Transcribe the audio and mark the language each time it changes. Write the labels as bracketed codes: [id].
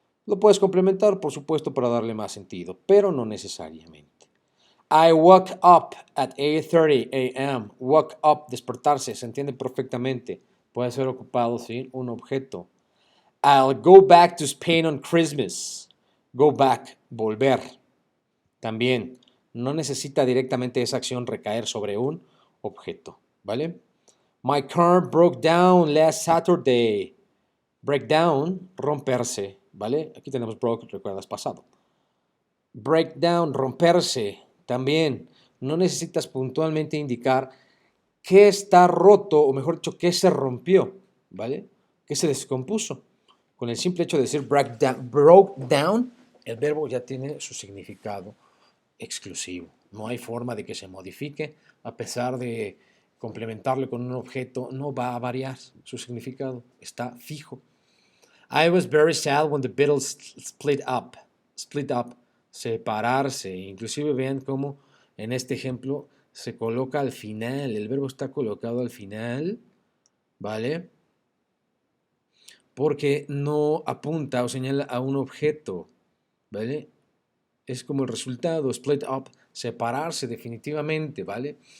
[es] Lo puedes complementar, por supuesto, para darle más sentido, pero no necesariamente. [en] I woke up at 8:30 a.m. Woke up, [es] despertarse, se entiende perfectamente. Puede ser ocupado sin un objeto. [en] I'll go back to Spain on Christmas. Go back, volver. [es] También no necesita directamente esa acción recaer sobre un objeto, ¿vale? [en] My car broke down last Saturday. [es] Break down, romperse, ¿vale? Aquí tenemos broke, recuerdas, pasado. Break down, romperse, también. No necesitas puntualmente indicar qué está roto, o mejor dicho, qué se rompió, ¿vale? ¿Qué se descompuso? Con el simple hecho de decir broke down, el verbo ya tiene su significado exclusivo. No hay forma de que se modifique, a pesar de complementarlo con un objeto, no va a variar su significado, está fijo. [en] I was very sad when the Beatles split up. Split up, separarse. [es] Inclusive vean cómo en este ejemplo se coloca al final, el verbo está colocado al final, ¿vale? Porque no apunta o señala a un objeto, ¿vale? Es como el resultado, split up, separarse definitivamente, ¿vale?